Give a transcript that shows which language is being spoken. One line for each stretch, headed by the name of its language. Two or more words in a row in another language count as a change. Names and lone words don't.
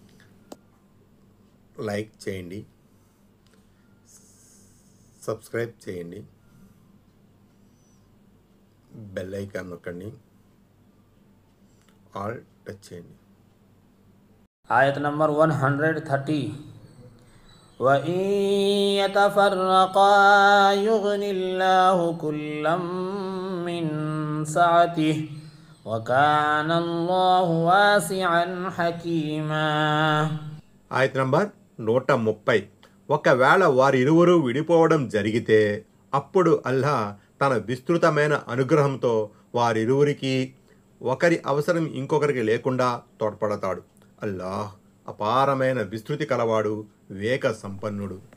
Telugu: లైక్ చేయండి, సబ్స్క్రైబ్ చేయండి,
English: bell icon
Telugu: నొక్కండి,
English: all touch
Telugu: చేయండి. ఆయత్ నంబర్ 130.
Arabic: وَإِن يَتَفَرَّقَا يُغْنِ اللَّهُ كُلًّا مِّن سَعَتِهِ وَكَانَ اللَّهُ وَاسِعًا حَكِيمًا.
Telugu: ఆయత్ నంబర్ 130. ఒకవేళ వారిరువురు విడిపోవడం జరిగితే అప్పుడు అల్లాహ్ తన విస్తృతమైన అనుగ్రహంతో వారిరువురికి ఒకరి అవసరం ఇంకొకరికి లేకుండా తోడ్పడతాడు. అల్లాహ్ అపారమైన విస్తృతి కలవాడు, వివేక సంపన్నుడు.